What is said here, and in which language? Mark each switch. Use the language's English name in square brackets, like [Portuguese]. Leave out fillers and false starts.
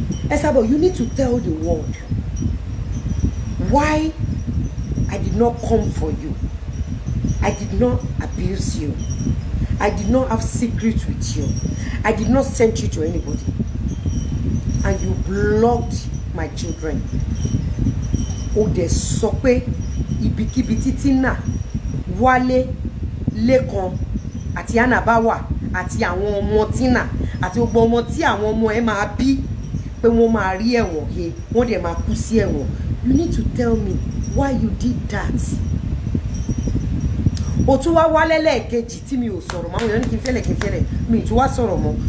[English] Esabod, you need to tell the world why I did not come for you. I did not abuse you. I did not have secrets with you. I did not send you to anybody. And you blocked my children. [Yoruba] Ó dẹ̀ sọ pé ibikíbi tí Tina, Wálé, Lékan àti Anna bá wà àti àwọn ọmọ Tina àti gbogbo ọmọ tí àwọn ọmọ ẹ máa bí pé wọ́n máa rí ẹ̀wọ̀n he wọ́n dẹ̀ máa kú sí ẹ̀wọ̀n. [English] You need to tell me why you did that. [Yoruba] Ó tún wá wálé lẹ́ẹ̀kejì tí mi ò sọ̀rọ̀ mọ́. Àwọn èèyàn ní kí n fẹ́lẹ̀ mi tún wá sọ̀rọ̀ mọ́.